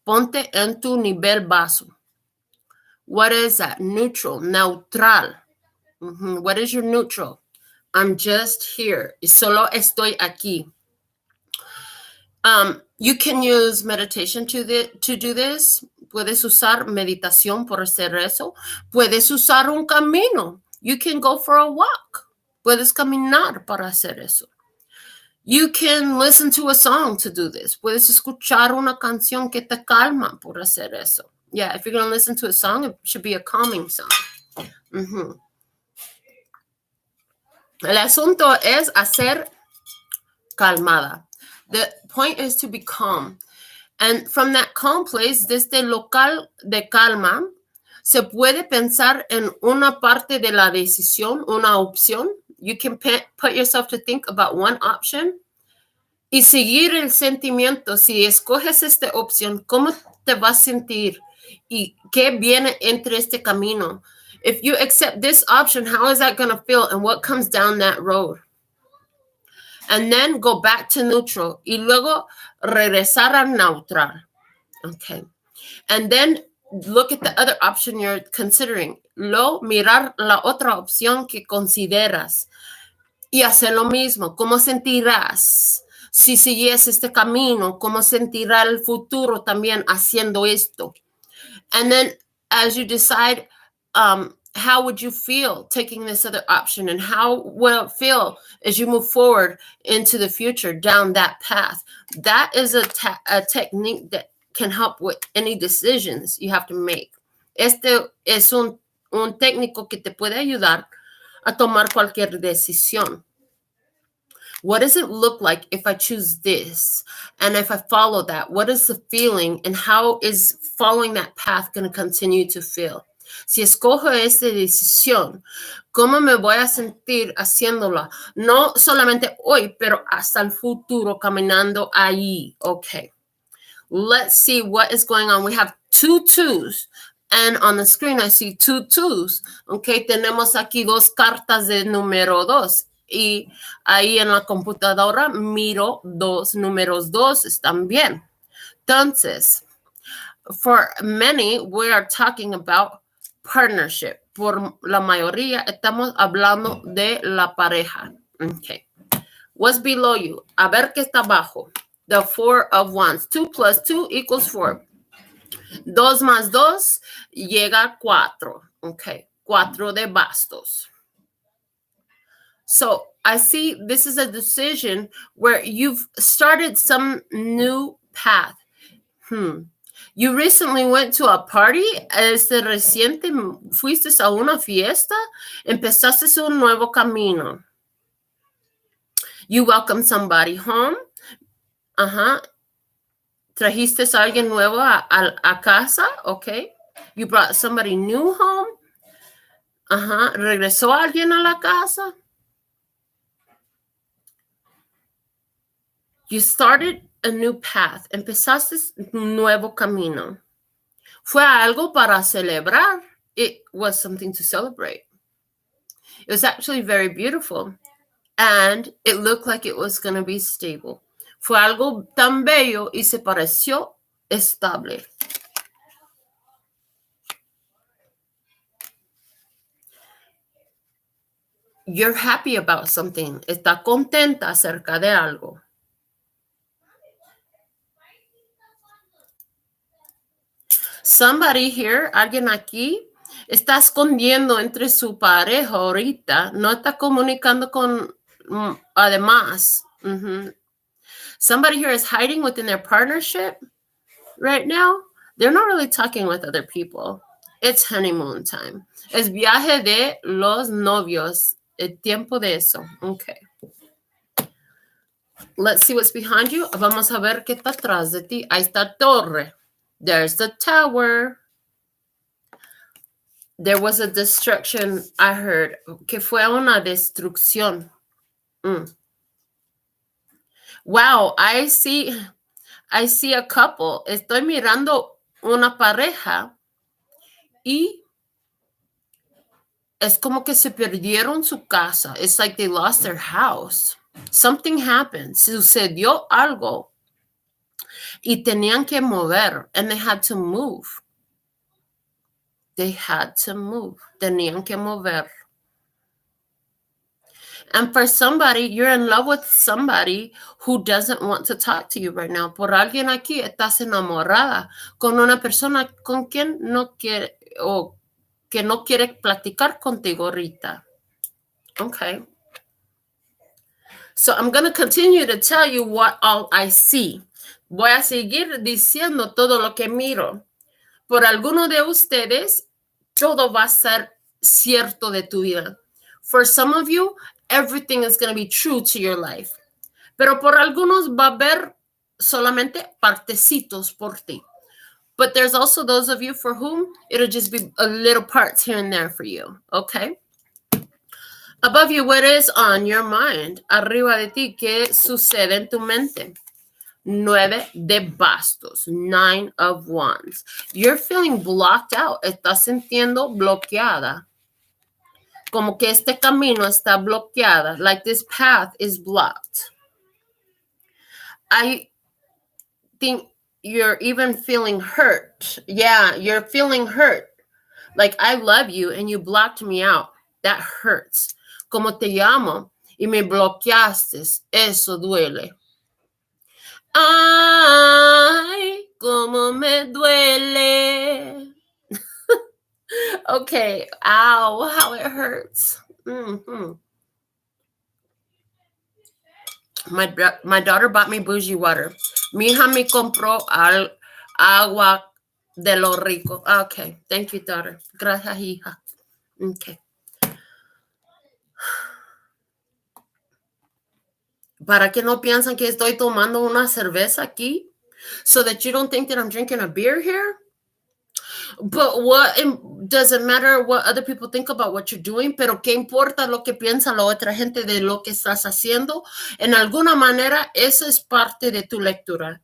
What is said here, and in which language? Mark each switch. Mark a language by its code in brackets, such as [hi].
[es] Ponte en tu nivel bajo. [en] What is that? Neutral, neutral. What is your neutral? I'm just here. [es] Solo estoy aquí. [en] You can use meditation to do this. [es] Puedes usar meditación por hacer eso. Puedes usar un camino. [en] You can go for a walk. [es] Puedes caminar para hacer eso. [en] You can listen to a song to do this. [es] Puedes escuchar una canción que te calma por hacer eso. [en] Yeah, if you're going to listen to a song, it should be a calming song. [es] El asunto es hacer calmada. [en] The point is to be calm. And from that calm place, [es] desde el local de calma, se puede pensar en una parte de la decisión, una opción. [en] You can put yourself to think about one option [es] y seguir el sentimiento. Si escoges esta opción, ¿cómo te vas a sentir? ¿Y qué viene entre este camino? [en] If you accept this option, how is that going to feel? And what comes down that road? And then go back to neutral. [es] Y luego regresar a neutral. [en] Okay. And then look at the other option you're considering. [es] Mirar la otra opción que consideras. Y hacer lo mismo. ¿Cómo sentirás? Si sigues este camino, ¿cómo sentirá el futuro también haciendo esto? [en] And then as you decide, how would you feel taking this other option? And how will it feel as you move forward into the future down that path? That is a technique that can help with any decisions you have to make. [es] Este es un técnico que te puede ayudar a tomar cualquier decisión. [en] What does it look like if I choose this? And if I follow that, what is the feeling? And how is following that path going to continue to feel? [es] Si escojo esta decisión, ¿cómo me voy a sentir haciéndola? No solamente hoy, pero hasta el futuro caminando ahí. [en] Okay. Let's see what is going on. We have 2 twos. And on the screen, I see 2 twos. Okay. [es] Tenemos aquí 2 cartas de número 2. Y ahí en la computadora miro 2 números 2 también. [en] Entonces, for many, we are talking about partnership. [es] Por la mayoría, estamos hablando de la pareja. Okay. [en] What's below you? [es] A ver qué está abajo. [en] The 4 of Wands. 2 plus 2 equals 4. [es] 2 más 2 llega a 4. Okay, 4 de bastos. [en] So I see this is a decision where you've started some new path. You recently went to a party. [es] Reciente fuiste a una fiesta. Empezaste un nuevo camino. [en] You welcomed somebody home. [es] Trajiste a alguien nuevo a casa. [en] Okay. You brought somebody new home. [es] Regresó alguien a la casa. [en] You started a new path. [es] Empezaste un nuevo camino. Fue algo para celebrar. [en] It was something to celebrate. It was actually very beautiful. And it looked like it was going to be stable. [es] Fue algo tan bello y se pareció estable. [en] You're happy about something. [es] Está contenta acerca de algo. [en] Somebody here, [es] alguien aquí, está escondiendo entre su pareja ahorita. No está comunicando con además. [en] Somebody here is hiding within their partnership right now. They're not really talking with other people. It's honeymoon time. [es] Es viaje de los novios. El tiempo de eso. Okay. [en] Let's see what's behind you. [es] Vamos a ver qué está atrás de ti. Ahí está torre. [en] There's the tower. There was a destruction, I heard. [es] Que fue una destrucción. [en] Wow, I see a couple. [es] Estoy mirando una pareja y es como que se perdieron su casa. [en] It's like they lost their house. Something happened. [es] Sucedió algo. Y tenían que mover. [en] And they had to move. They had to move. [es] Tenían que mover. [en] And for somebody, you're in love with somebody who doesn't want to talk to you right now. [es] Por alguien aquí estás enamorada con una persona con quien no quiere o que no quiere platicar contigo ahorita. [en] Okay. So I'm going to continue to tell you what all I see. [es] Voy a seguir diciendo todo lo que miro. Por alguno de ustedes, todo va a ser cierto de tu vida. [en] For some of you, everything is going to be true to your life. [es] Pero por algunos va a haber solamente partecitos por ti. [en] But there's also those of you for whom it'll just be a little parts here and there for you. Okay? Above you, what is on your mind? [es] Arriba de ti, ¿qué sucede en tu mente? 9 de bastos, [en] 9 of wands. You're feeling blocked out. [es] Estás sintiendo bloqueada. Como que este camino está bloqueada. [en] Like this path is blocked. I think you're even feeling hurt. Yeah, you're feeling hurt. Like I love you and you blocked me out. That hurts. [es] Como te llamo y me bloqueaste. Eso duele. Ay, como me duele. [en] Okay, ow, how it hurts. My daughter bought me bougie water. [es] Mi hija me compró agua de lo rico. [en] Okay, thank you, daughter. [es] Gracias, hija. [en] Okay. [es] Para que no piensan que estoy tomando una cerveza aquí, [en] so that you don't think that I'm drinking a beer here. But what does it matter what other people think about what you're doing? [es] Pero qué importa lo que piensa la otra gente de lo que estás haciendo. En alguna manera, eso es parte de tu lectura.